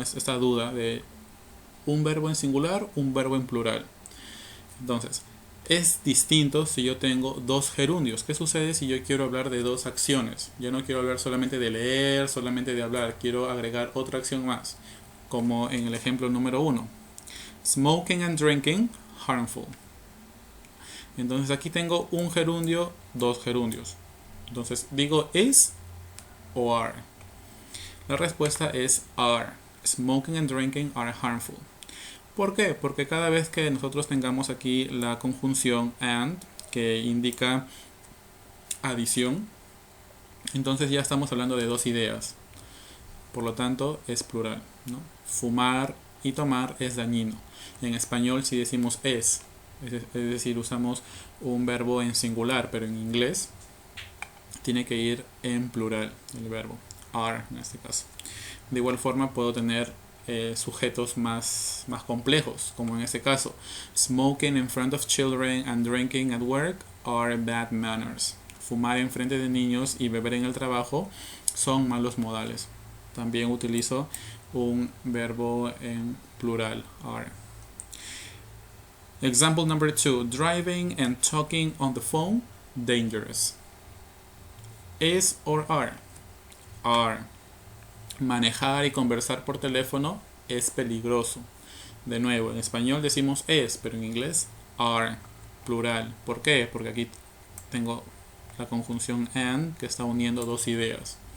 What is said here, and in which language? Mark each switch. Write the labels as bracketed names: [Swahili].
[Spanish] Esta duda de un verbo en singular, un verbo en plural. Entonces, es distinto si yo tengo dos gerundios. ¿Qué sucede si yo quiero hablar de dos acciones? Yo no quiero hablar solamente de leer, solamente de hablar. Quiero agregar otra acción más, como en el ejemplo número 1. [English] Smoking and drinking, harmful. [Spanish] Entonces aquí tengo un gerundio, dos gerundios. Entonces digo is o are. La respuesta es are. [English] Smoking and drinking are harmful. [Spanish] ¿Por qué? Porque cada vez que nosotros tengamos aquí la conjunción and, que indica adición, entonces ya estamos hablando de dos ideas. Por lo tanto, es plural, ¿no? Fumar y tomar es dañino. En español, si decimos es decir, usamos un verbo en singular, pero en inglés tiene que ir en plural el verbo, are en este caso. De igual forma, puedo tener sujetos más complejos, como en este caso, smoking in front of children and drinking at work are bad manners. Fumar en frente de niños y beber en el trabajo son malos modales. También utilizo un verbo en plural, are. [English] Example number 2, driving and talking on the phone, dangerous. Is or are? Are. [Spanish] Manejar y conversar por teléfono es peligroso. De nuevo, en español decimos es, pero en inglés are, plural. ¿Por qué? Porque aquí tengo la conjunción and que está uniendo dos ideas.